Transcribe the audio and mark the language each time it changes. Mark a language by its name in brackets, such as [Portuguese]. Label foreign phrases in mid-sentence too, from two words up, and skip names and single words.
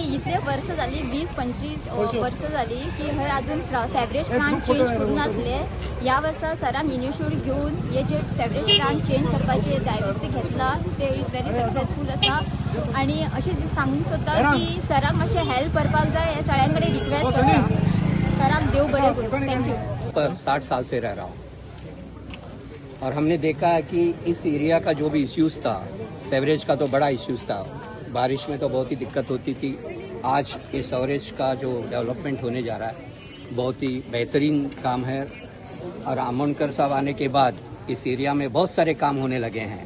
[Konkani] इतले वर्ष जाली 20-25 वर्ष जाली की हे अजून [English] sewerage plant change [Konkani] करून नासले. ह्या वर्सा सरान इनिशिएटिव्ह घेऊन हे जे [English] sewerage plant change [Konkani] करपाचे दायित्व घेतला ते [English] is very successful [Konkani] आसा. आणि अशें सांगूंक सोदता की सराक मातशें हेल्प करपाक जाय हे सगळ्यां कडेन रिक्वेस्ट करता. सराक देव बरें करूं. थँक्यू. [Hindi] पर 60 साल से रह रहा हूँ और हमने देखा है कि इस एरिया का जो भी इश्यूज था, सीवरेज का तो बड़ा इश्यूज था, बारिश में तो बहुत ही दिक्कत होती थी. आज इस सीवरेज का जो डेवलपमेंट होने जा रहा है बहुत ही बेहतरीन काम है और आमोनकर साहब आने के बाद इस एरिया में बहुत सारे काम होने लगे हैं.